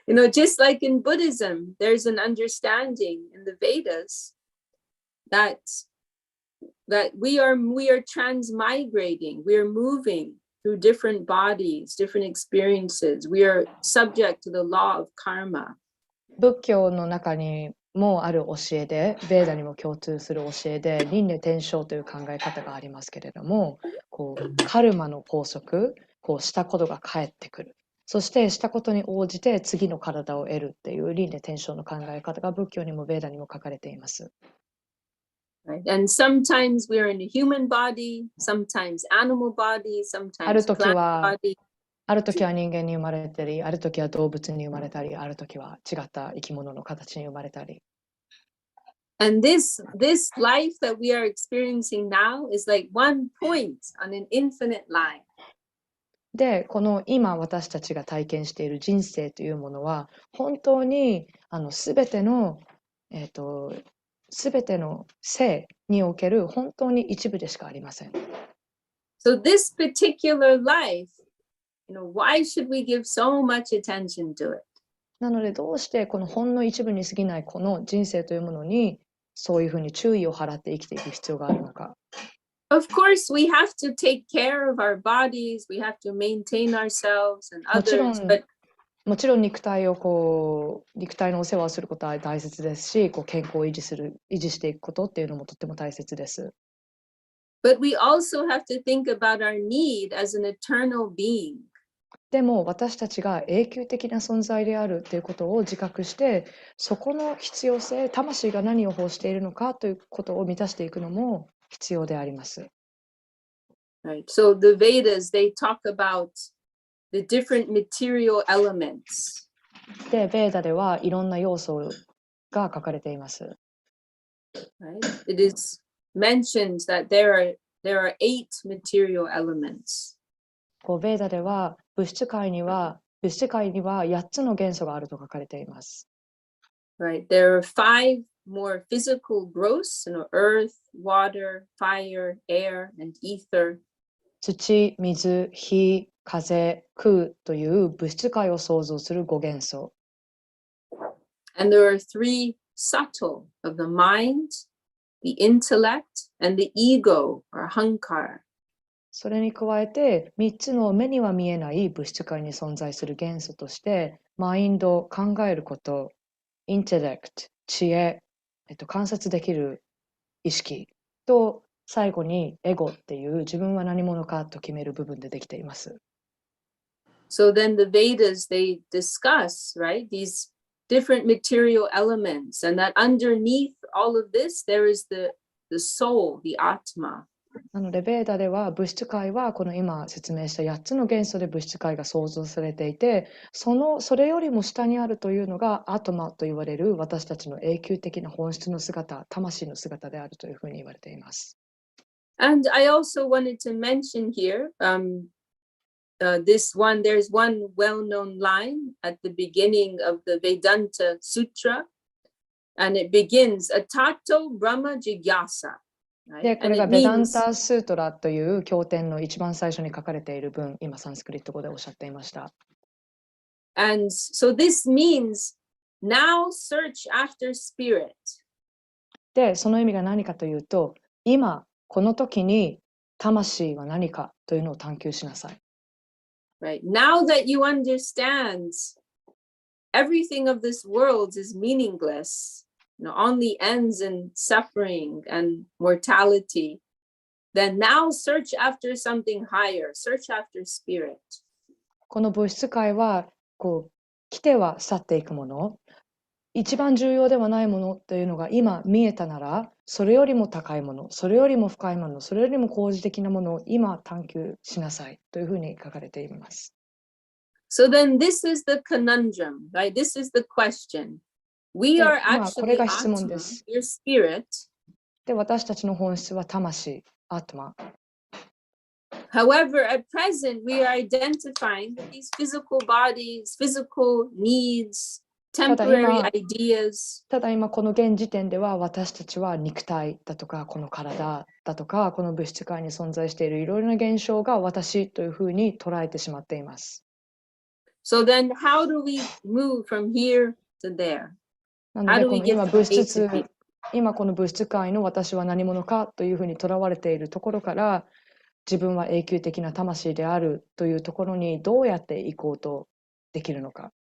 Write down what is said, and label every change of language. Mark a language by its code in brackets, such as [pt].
[en] Just like in Buddhism, there's an understanding in the Vedas that we are transmigrating, we are moving through different bodies, different experiences. We are subject to the law of karma. [ja] 仏教の中にもある教えで、ベーダにも共通する教えで、輪廻転生という考え方がありますけれども、こうカルマの法則、こうしたことが返ってくる。そしてしたことに応じて次の体を得るっていう輪廻転生の考え方が仏教にもベーダにも書かれています。 [en] Right? And sometimes we are in a human body, sometimes animal body, [ja] ある [en] sometimes [ja] 時 [en] plant [ja] は [en] body. [ja] ある時は人間に生まれたり、ある時は動物に生まれたり、ある時は違った生き物の形に生まれたり。 [en] And this life that we are experiencing now is like one point on an infinite line. [ja] で、この今私たちが体験している人生というものは、本当にすべての生における本当に一部でしかありません。 [en] So this particular life, why should we give so much attention to it? [ja] なのでどうしてこのほんの一部に過ぎないこの人生というものにそういうふうに注意を払って生きていく必要があるのか。 [en] Of course, we have to take care of our bodies, we have to maintain ourselves and [ja] もちろ [en] others, [ja] ん [en] but [ja] もちろん肉体のお世話をすることは大切ですし、健康を維持していくことっていうのもとっても大切です。 [en] But we also have to think about our need as an eternal being. [ja] でも私たちが永久的な存在であるということを自覚して、そこの必要性、魂が何を欲しているのかということを満たしていくのも必要であります。 [en] Right. So the Vedas, they talk about the different material elements. [ja] で、ベーダではいろんな要素が書かれています。 [en] Right? It is mentioned that there are 8 material elements. [ja] ベーダでは物質界には8つの元素があると書かれています。 [en] Right. There are 5 more physical growths, earth, water, fire, air, and ether. [ja] 土、水、火、風、空という物質界を創造する5元素。 [en] And there are 3 subtle of the mind, the intellect, and the ego or hankara. [ja] それに加えて3つの目には見えない物質界に存在する元素として、マインド、考えること、インテレクト、知恵、観察できる意識と、最後にエゴっていう自分は何者かと決める部分でできています。 [en] So then the Vedas, they discuss, right, these different material elements, and that underneath all of this, there is the soul, the Atma. [ja] なので、ベーダでは物質界はこの今説明した8つの元素で物質界が創造されていて、それよりも下にあるというのがアトマと言われる私たちの永久的な本質の姿、魂の姿であるというふうに言われています。 [en] And I also wanted to mention here, there's one well-known line at the beginning of the Vedanta Sutra, and it begins, [sa] Atato Brahma Jigyasa. [ja] で、これがベダンタスートラという経典の一番最初に書かれている文、今サンスクリット語でおっしゃっていました。 [en] And so this means now search after spirit. [ja] で、その意味が何かというと、今、この時に魂は何かというのを探求しなさい。 [en] Right. Now that you understand everything of this world is meaningless, only ends in suffering and mortality, then now search after something higher, search after spirit. [ja] この物質界は来ては去っていくもの、一番重要ではないものというのが今見えたなら、それよりも高いもの、それよりも深いもの、それよりも高次的なものを今探求しなさいというふうに書かれています。 [en] So then this is the conundrum, right? This is the question. We are [ja] これ [en] actually [ja] が質問 [en] Atma, [ja] です。 [en] your spirit. [ja] で、私たちの本質は魂、アトマ。 [en] However, at present, we are identifying that these physical bodies, physical needs, temporary ideas. [ja] ただ今この現時点では私たちは肉体だとかこの体だとかこの物質界に存在しているいろいろな現象が私というふうに捉えてしまっています。 [en] So then how do we move from here to there? [ja] なのでこの今この物質界の私は何者かというふうにとらわれているところから自分は永久的な魂であるというところにどうやって行こうとできるのか。